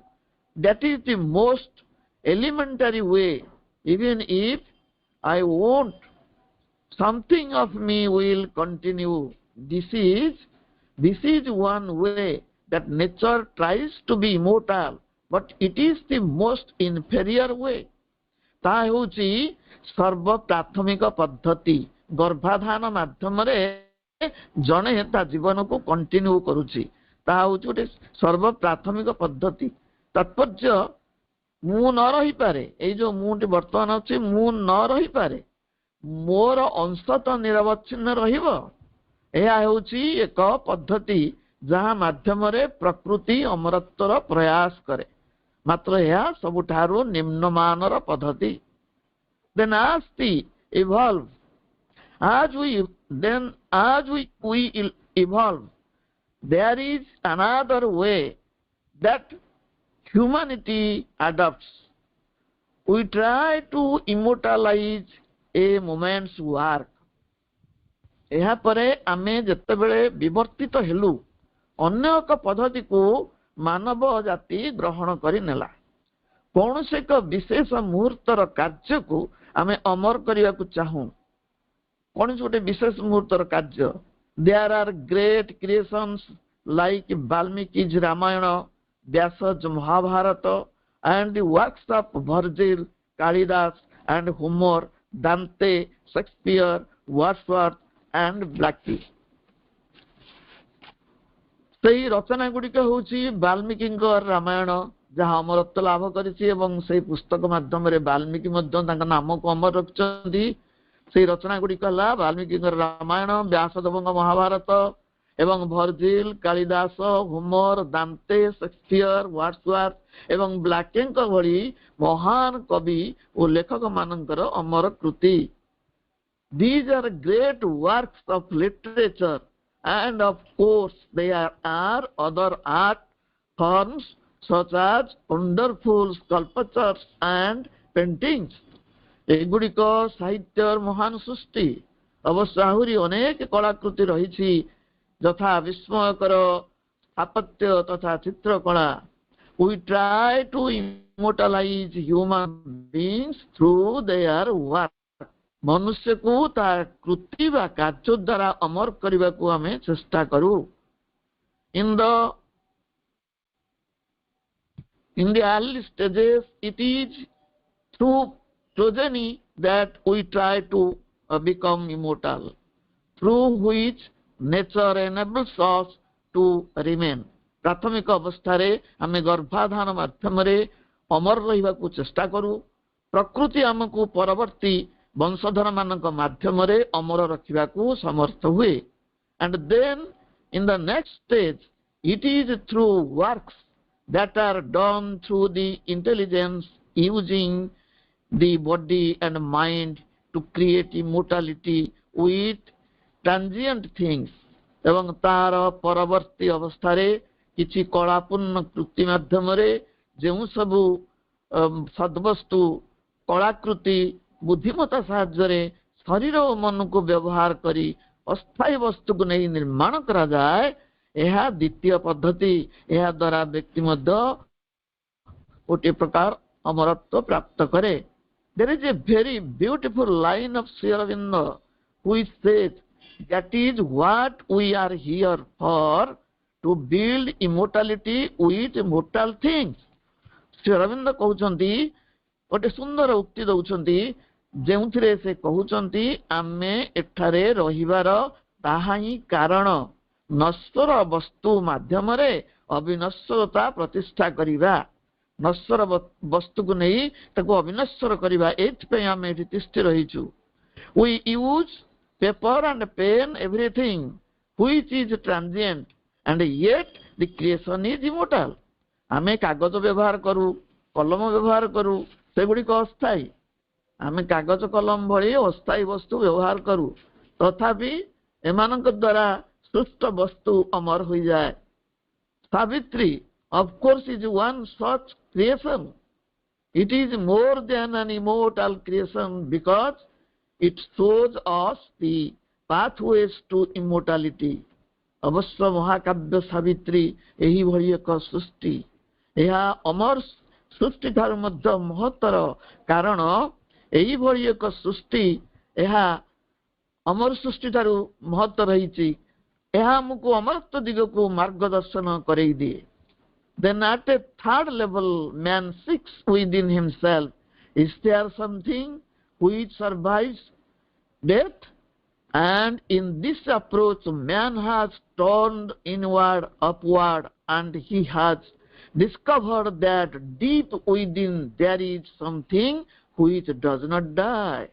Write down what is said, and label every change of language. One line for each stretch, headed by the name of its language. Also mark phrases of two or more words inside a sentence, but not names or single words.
English: That is the most elementary way. Even if I want something of me will continue. This is one way that nature tries to be immortal, but it is the most inferior way.
Odia: ତା ହେଉଛି ସର୍ବ ପ୍ରାଥମିକ ପଦ୍ଧତି। ଗର୍ଭାଧାନ ମାଧ୍ୟମ ରେ ଜଣେ ତା ଜୀବନ କୁ କଣ୍ଟିନ୍ୟୁ କରୁଛି ତା ହେଉଛି ଗୋଟେ ସର୍ବ ପ୍ରାଥମିକ ପଦ୍ଧତି। तात्पर्य ମୁଁ ନ ରହିପାରେ, ଏଇ ଯୋଉ ମୁଁଟି ବର୍ତ୍ତମାନ ଅଛି ମୁଁ ନ ରହିପାରେ, ମୋର ଅଂଶ ତ ନିରବଚ୍ଛିନ୍ନ ରହିବ। ଏହା ହେଉଛି ଏକ ପଦ୍ଧତି ଯାହା ମାଧ୍ୟମରେ ପ୍ରକୃତି ଅମରତ୍ୱର ପ୍ରୟାସ କରେ, ମାତ୍ର ଏହା ସବୁଠାରୁ ନିମ୍ନମାନର ପଦ୍ଧତି।
English: Then as the evolve, as we evolve, there is another way that humanity adopts. We try to immortalize a moment's work.
Odia: ଏହାପରେ ଆମେ ଯେତେବେଳେ ବିବର୍ତ୍ତିତ ହେଲୁ, ଅନ୍ୟ ଏକ ପଦ୍ଧତିକୁ ମାନବ ଜାତି ଗ୍ରହଣ କରିନେଲା। କୌଣସି ଏକ ବିଶେଷ ମୁହୂର୍ତ୍ତର କାର୍ଯ୍ୟକୁ ଆମେ ଅମର କରିବାକୁ ଚାହୁଁ। କୌଣସି ଗୋଟେ ବିଶେଷ ମୁହୂର୍ତ୍ତର କାର୍ଯ୍ୟ।
English: There are great creations like Valmiki's Ramayana, Vyasa's Mahabharata, and the works of Virgil, Kalidas, and Homer, Dante, Shakespeare, Wordsworth, and Blackie.
Odia: ସେହି ରଚନା ଗୁଡ଼ିକ ହେଉଛି ବାଲ୍ମୀକିଙ୍କ ରାମାୟଣ, ଯାହା ଅମରତ୍ୱ ଲାଭ କରିଛି ଏବଂ ସେହି ପୁସ୍ତକ ମାଧ୍ୟମରେ ବାଲ୍ମୀକି ମଧ୍ୟ ତାଙ୍କ ନାମକୁ ଅମର ରଖିଛନ୍ତି। ସେହି ରଚନା ଗୁଡ଼ିକ ହେଲା ବାଲ୍ମୀକିଙ୍କର ରାମାୟଣ, ବ୍ୟାସଦେବଙ୍କ ମହାଭାରତ ଏବଂ ଭର୍ଜିଲ, କାଳିଦାସ, ହୋମର, ଦାନ୍ତେ, ସେକ୍ସପିୟର, ୱାର୍ଡସୱାର୍ଥ ଏବଂ ବ୍ଲାକେଙ୍କ ଭଳି ମହାନ କବି ଓ ଲେଖକମାନଙ୍କର ଅମର କୃତି।
English: These are great works of literature, and of course there are other art forms such as wonderful sculptures and paintings.
Odia: ଏଗୁଡ଼ିକ ସାହିତ୍ୟର ମହାନ ସୃଷ୍ଟି। ଅବଶ୍ୟ ଆହୁରି ଅନେକ କଳାକୃତି ରହିଛି, ଯଥା ବିସ୍ମୟକର ସ୍ଥାପତ୍ୟ ତଥା ଚିତ୍ରକଳା।
English: We try to immortalize human beings through their work.
Odia: ମନୁଷ୍ୟକୁ ତା କୃତି ବା କାର୍ଯ୍ୟ ଦ୍ୱାରା ଅମର କରିବାକୁ ଆମେ ଚେଷ୍ଟା କରୁ।
English: In the early stages, it is through progeny that we try to become immortal, through which nature enables us to remain.
Odia: ପ୍ରାଥମିକ ଅବସ୍ଥାରେ ଆମେ ଗର୍ଭାଧାନ ମାଧ୍ୟମରେ ଅମର ରହିବାକୁ ଚେଷ୍ଟା କରୁ। ପ୍ରକୃତି ଆମକୁ ପରବର୍ତ୍ତୀ ବଂଶଧରମାନଙ୍କ ମାଧ୍ୟମରେ ଅମର ରଖିବାକୁ ସମର୍ଥ ହୁଏ।
English: And then in the next stage, it is through works that are done through the intelligence using the body and mind to create immortality with transient things.
Odia: ଏବଂ ତାର ପରବର୍ତ୍ତୀ ଅବସ୍ଥାରେ କିଛି କଳାପୂର୍ଣ୍ଣ କୃତି ମାଧ୍ୟମରେ ଯେଉଁ ସବୁ ସଦ୍ବସ୍ତୁ କଳାକୃତି ବୁଦ୍ଧିମତା ସାହାଯ୍ୟରେ ଶରୀର ଓ ମନକୁ ବ୍ୟବହାର କରି ଅସ୍ଥାୟୀ ବସ୍ତୁକୁ ନେଇ ନିର୍ମାଣ କରାଯାଏ, ଏହା ଦ୍ୱିତୀୟ ପଦ୍ଧତି। ଏହା ଦ୍ୱାରା ବ୍ୟକ୍ତି ମଧ୍ୟ ଗୋଟିଏ ପ୍ରକାର ଅମରତ୍ୱ ପ୍ରାପ୍ତ କରେ।
English: There is a very beautiful line of Sri Aurobindo which says that is what we are here for, to build immortality with mortal things.
Odia: ଶ୍ରୀ ଅରବିନ୍ଦ କହୁଛନ୍ତି, ଗୋଟେ ସୁନ୍ଦର ଉକ୍ତି ଦଉଛନ୍ତି, ଯେଉଁଥିରେ ସେ କହୁଛନ୍ତି ଆମେ ଏଠାରେ ରହିବାର ତାହା ହିଁ କାରଣ, ନଶ୍ୱର ବସ୍ତୁ ମାଧ୍ୟମରେ ଅବିନଶ୍ୱରତା ପ୍ରତିଷ୍ଠା କରିବା। ନଶ୍ୱର ବସ୍ତୁକୁ ନେଇ ତାକୁ ଅବିନଶ୍ୱର କରିବା, ଏଥିପାଇଁ ଆମେ ଏଠି ତିଷ୍ଠି ରହିଛୁ।
English: We use paper and pen, everything which is transient, and yet the creation is immortal.
Odia: ଆମେ କାଗଜ ବ୍ୟବହାର କରୁ, କଲମ ବ୍ୟବହାର କରୁ, ସେଗୁଡ଼ିକ ଅସ୍ଥାୟୀ। ଆମେ କାଗଜ କଲମ ଭଳି ଅସ୍ଥାୟୀ ବସ୍ତୁ ବ୍ୟବହାର କରୁ, ତଥାପି ଏମାନଙ୍କ ଦ୍ୱାରା ସୃଷ୍ଟ ବସ୍ତୁ ଅମର ହୋଇଯାଏ।
English: ସାବିତ୍ରୀ of course is one such creation. It is more than an immortal creation because it shows us the pathways to immortality.
Odia: ଅବଶ୍ୟ ମହାକାବ୍ୟ ସାବିତ୍ରୀ ଏହିଭଳି ଏକ ସୃଷ୍ଟି। ଏହା ଅମର ସୃଷ୍ଟି ଠାରୁ ମଧ୍ୟ ମହତ୍ତର, କାରଣ ଏହିଭଳି ଏକ ସୃଷ୍ଟି ଏହା ଅମର ସୃଷ୍ଟି ଠାରୁ ମହତ୍ତ ରହିଛି। ଏହା ଆମକୁ ଅମରତ୍ୱ ଦିଗକୁ ମାର୍ଗଦର୍ଶନ କରେଇ ଦିଏ।
English: Then at a third level, man seeks within himself, is there something which survives death? And in this approach, man has turned inward, upward, and he has discovered that deep within there is something which does not die.